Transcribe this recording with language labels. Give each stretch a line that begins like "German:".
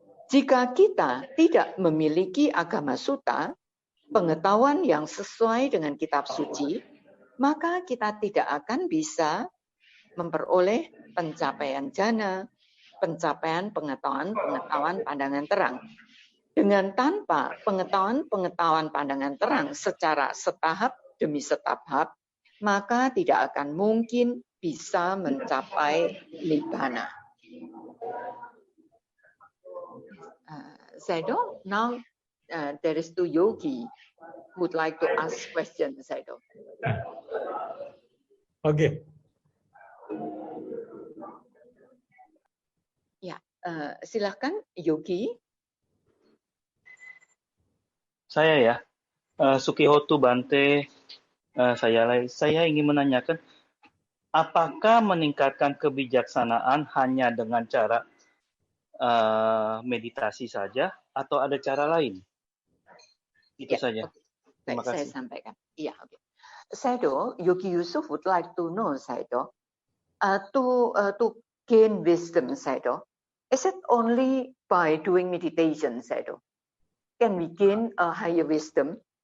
Indonesian: Jika kita tidak memiliki agama sutta, pengetahuan yang sesuai dengan kitab suci, maka kita tidak akan bisa memperoleh pencapaian jana, pencapaian pengetahuan pandangan terang. Dengan tanpa pengetahuan pandangan terang secara setahap demi setahap, maka tidak akan mungkin bisa mencapai nibbana.
English: Sayadaw, now there is two yogi would like to ask questions, Sayadaw. Okay.
Indonesian: Ya, silakan yogi. Saya ya, Sukihotu Bante, saya ingin menanyakan, apakah meningkatkan kebijaksanaan hanya dengan cara meditasi saja atau ada cara lain? Itu saja. Terima kasih. Saya sampaikan. Iya, oke.
English: Sayadaw, Yogi Yusuf would like to know, Sayadaw, to gain wisdom, Sayadaw, is it only by doing meditation, Sayadaw? Can we gain a higher wisdom?